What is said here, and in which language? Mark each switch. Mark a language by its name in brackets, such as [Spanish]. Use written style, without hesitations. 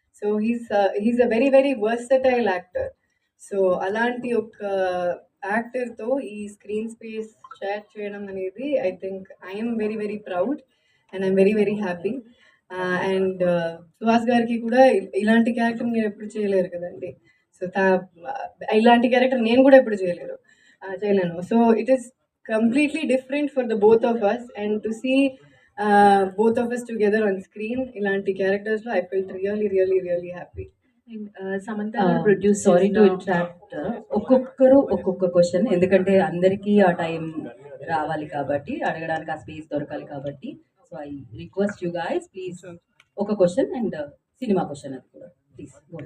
[English] So he's a very very versatile actor. So [Telugu] అలాంటి ఒక యాక్టర్‌తో ఈ స్క్రీన్ స్పేస్ షేర్ చేయడం అనేది [English] I think I'm very very proud and I'm very very happy. [Telugu] And Suhas గారికి కూడా ఇలాంటి క్యారెక్టర్ మీరు ఎప్పుడు చేయలేరు కదండి. సో ఇలాంటి క్యారెక్టర్ నేను కూడా ఎప్పుడు చేయలేను. [English] so it is completely different for the both of us, and to see both of us together on screen [Telugu] ilanti characters lo [English] I felt really really really happy. [Telugu] Samantha గారు ప్రొడ్యూస్ [English] sorry to [Telugu] చేసిన [English] Interrupt. [Telugu] ఒక్కొక్కరు ఒక్కొక్క question, ఎందుకంటే అందరికీ ఆ time రావాలి కాబట్టి, అడగడానికి ఆ స్పేస్ దొరకాలి కాబట్టి. [English] So I request you guys please ఒక question and cinema question అది కూడా please.